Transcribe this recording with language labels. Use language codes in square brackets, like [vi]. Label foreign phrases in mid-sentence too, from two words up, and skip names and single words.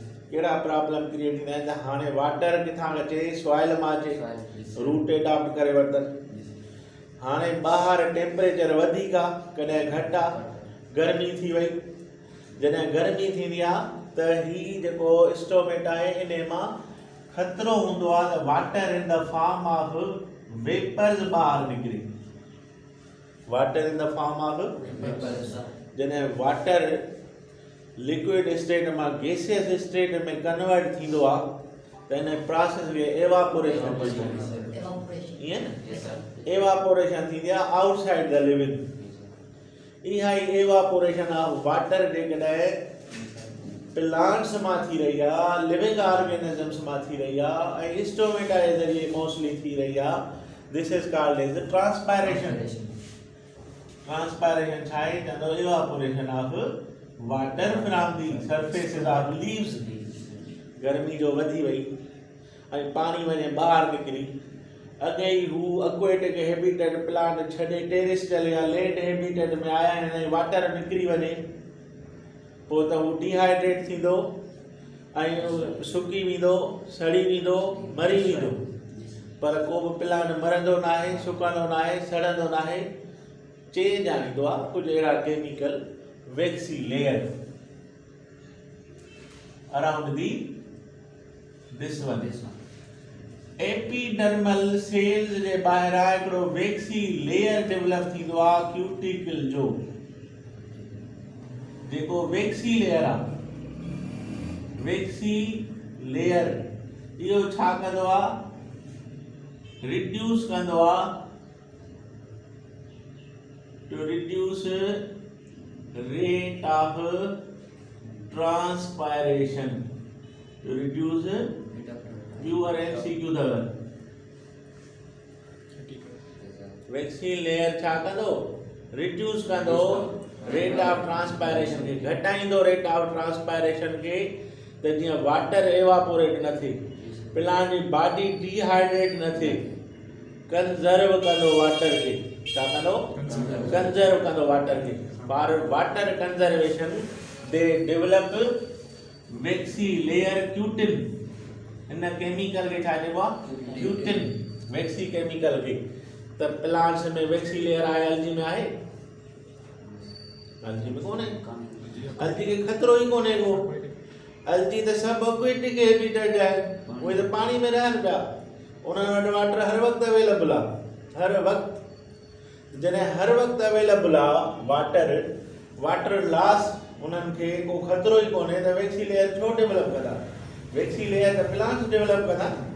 [sd] कहिड़ा [en] problem create [sd] थींदा आहिनि त हाणे वाटर किथां अचे, सॉइल मां अचे, [en] root adopt [sd] करे वरितनि। हाणे ॿाहिरि टेम्परेचर वधीक आहे, कॾहिं घटि आहे, गर्मी थी वई। जॾहिं गर्मी थींदी आहे त ही जेको स्टोमेटा आहे इन मां ख़तरो हूंदो आहे त [en] water in the form of vapours [sd] ॿाहिरि निकिरे। [en] water in the form of vapours, [sd] जॾहिं वाटर [en] liquid state [sd] मां [en] gaseous state [sd] में कन्वर्ट थींदो आहे त इन प्रोसेस खे एवापोरेशन चइबो आहे। ईअं न, एवापोरेशन थींदी आहे [en] outside the living. [sd] इहा ई [en] evaporation of water [sd] जेकॾहिं प्लांट्स मां थी रही आहे, [en] living organisms [sd] मां थी रही आहे ऐं स्टोमेटा जे ज़रिए मोस्टली थी रही आहे, [en] this is called as transpiration. [sd] ट्रांसपायरेशन छा आहे, चवंदो [en] evaporation of water from the surfaces of leaves. [sd] गर्मी जो वधी वई ऐं पाणी वञे ॿाहिरि निकिरी, अॻे ई हू [en] aquatic habitat plant [sd] छॾे टेरिस्टल या [en] land habitat [sd] में आया आहिनि ऐं वाटर निकिरी वञे, पोइ त हू डिहाइड्रेट थींदो ऐं सुकी वेंदो, सड़ी वेंदो, मरी वेंदो। पर को बि प्लांट मरंदो न आहे, सुकंदो न आहे, सड़ंदो न आहे, चेंज आणींदो आहे कुझु अहिड़ा [en] chemical waxy layer around the this one. epidermal cells [sd] जे ॿाहिरां हिकिड़ो [en] waxy layer develop [sd] थींदो आहे क्यूटिकल जो। जेको [en] waxy layer [sd] आहे, [en] waxy layer [sd] इहो छा कंदो आहे, रिड्यूस कंदो आहे, [en] to reduce rate of transpiration, to reduce pure MCQ athav. vaccine layer [sd] छा कंदो, रिड्यूस कंदो [en] rate of transpiration [sd] खे, घटाईंदो [en] rate of transpiration [sd] खे, त जीअं [en] water evaporate [sd] न थिए, प्लांट जी बॉडी डिहाइड्रेट न थिए, कंजर्व कंदो वाटर खे। छा कंदो कंजर्व कंदो वाटर खे [en] for water conservation they develop waxy layer cutin [sd] इन केमिकल खे छा चइबो आहे क्यूटिन [en] waxy chemical [sd] खे त प्लांट्स में [en] waxy layer [sd] आहे एल्गी में आहे एल्गी में कोन्हे एल्गी खे खतरो ई कोन्हे को एल्गी त सभु [en] aquatic habitat [sd] आहे उहे त पाणी में रहनि पिया उन्हनि वटि वाटर हर वक़्तु अवेलेबल आहे हर वक़्तु जॾहिं हर वक़्तु अवेलेबल आहे [en] water loss [sd] उन्हनि खे को खतरो ई कोन्हे त [en] waxy layer [sd] छो डेवलप कंदा [en] waxy layer [sd] त प्लांट्स डेवलप कंदा